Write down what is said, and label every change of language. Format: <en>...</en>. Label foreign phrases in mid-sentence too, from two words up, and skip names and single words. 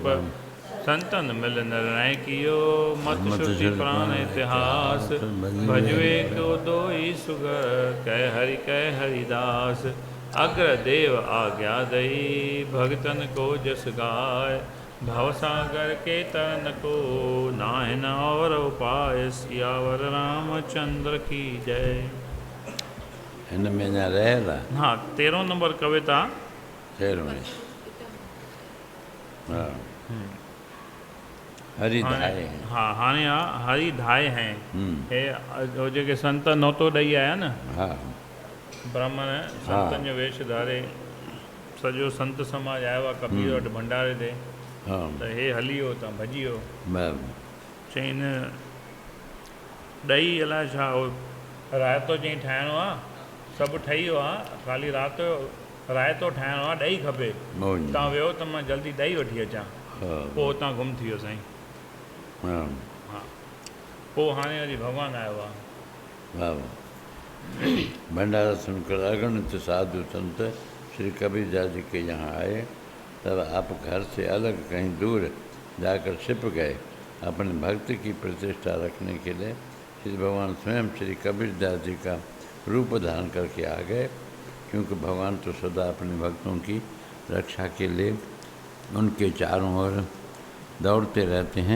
<hi>संतन मिल निर्णय कियो मत श्रुति प्राण इतिहास, भजवे को दोई सुगर कह हरिदास। अग्र देव आज्ञा दई भगतन को जस गाय, भवसागर के तन को नाहिन और उपाय। सियावर रामचंद्र की जय।</hi> <sd>हिन में अञा रहियल आहे। हाँ 13 नंबर कविता</sd> <hi>शेर में हा हरि धाए।</hi> <sd>हाँ हाणे</sd> <hi>हरि धाए हैं</hi> <sd>हे हो जेके संत नोतो ॾेई आया न हा ब्राह्मण संतनि जो वेश धारे सॼो संत समाज आयो आहे कबीर वटि भंडारे ते हा त हे हली वियो तव्हां भॼी वियो। बराबरि। चईन ॾही अलाए छा हो रायतो चई ठाहिणो आहे, सभु ठही वियो आहे, ख़ाली राति जो रायतो ठाहिणो आहे, ॾही खपे। मौज। तव्हां वियो त मां जल्दी ॾही वठी अचां। हा पोइ हुतां गुम थी वियो साईं। हा हा पोइ हाणे वरी भॻवानु आयो आहे।</sd> <hi>वाह भंडारा सुनकर अगणित साधु संत श्री कबीरदास जी के यहाँ आए, तब आप घर से अलग कहीं दूर जाकर छिप गए। अपने भक्ति की प्रतिष्ठा रखने के लिए श्री भगवान स्वयं श्री कबीरदास जी का रूप धारण करके आ गए, क्योंकि भगवान तो सदा अपने भक्तों की रक्षा के लिए उनके चारों ओर दौड़ते रहते हैं।</hi>